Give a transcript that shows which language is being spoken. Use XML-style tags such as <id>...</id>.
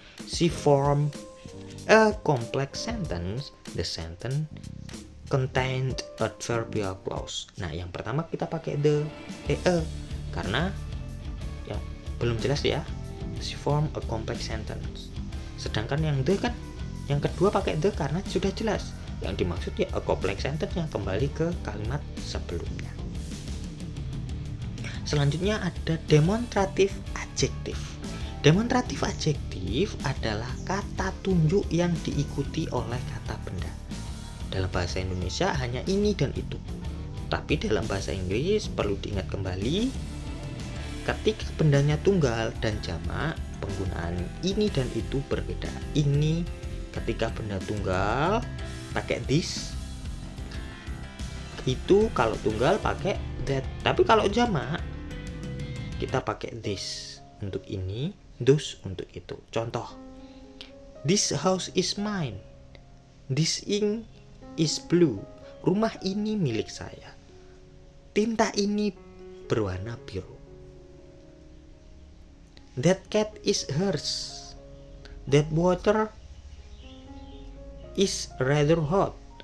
<en>She form a complex sentence. The sentence contained adverbial clause.</en> <id>Nah, yang pertama kita pakai the, karena yang belum jelas ya.</id> <en>She form a complex sentence.</en> <id>Sedangkan yang the kan, yang kedua pakai the karena sudah jelas. Yang dimaksud ya a complex sentence yang kembali ke kalimat sebelumnya. Selanjutnya ada demonstratif adjektif. Demonstratif adjektif adalah kata tunjuk yang diikuti oleh kata benda. Dalam bahasa Indonesia hanya ini dan itu. Tapi dalam bahasa Inggris perlu diingat kembali, ketika bendanya tunggal dan jamak, penggunaan ini dan itu berbeda. Ini ketika benda tunggal pakai this. Itu kalau tunggal pakai that. Tapi kalau jamak kita pakai this untuk ini, those untuk itu.</id> <en>Contoh, this house is mine. This ink is blue.</en> <id>Rumah ini milik saya. Tinta ini berwarna biru.</id> <en>That cat is hers. That water is rather hot.</en>